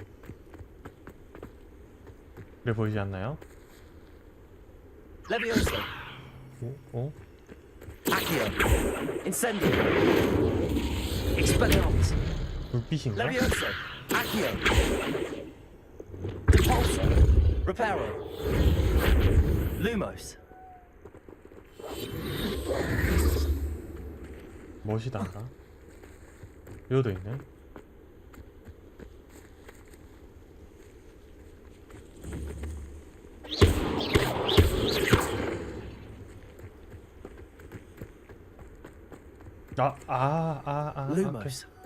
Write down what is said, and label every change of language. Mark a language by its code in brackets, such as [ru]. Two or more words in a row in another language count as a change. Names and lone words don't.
[ko] 그래 보이지 않나요? Levioso. Accio. Incendio. Expelliarmus. 불빛인가? Levioso. Accio. Depulso. Reparo. Lumos. 멋이단가? 여기도 있네. Lumos.